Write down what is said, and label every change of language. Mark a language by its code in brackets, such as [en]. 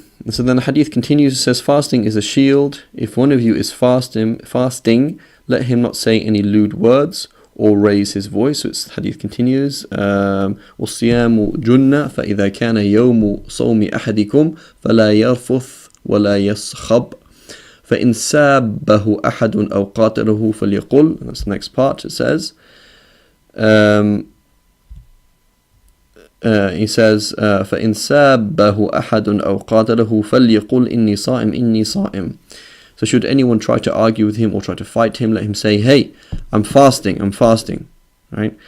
[en] So then the hadith continues, it says, fasting is a shield. If one of you is fasting, let him not say any lewd words or raise his voice. So its hadith continues, [ar] وَالصِّيَامُ جُنَّةٌ فَإِذَا كَانَ يَوْمُ صَوْمِ أَحَدِكُمْ فَلَا يَرْفُثْ وَلَا يَصْخَبْ فإن سابه أحد أو قاتله فليقل, [en] and that's the next part. It says, he says, [ar] فإن سابه أحد أو قاتله فليقل إني صائم إني صائم. [en] So should anyone try to argue with him or try to fight him, let him say, hey, I'm fasting, I'm fasting. Right?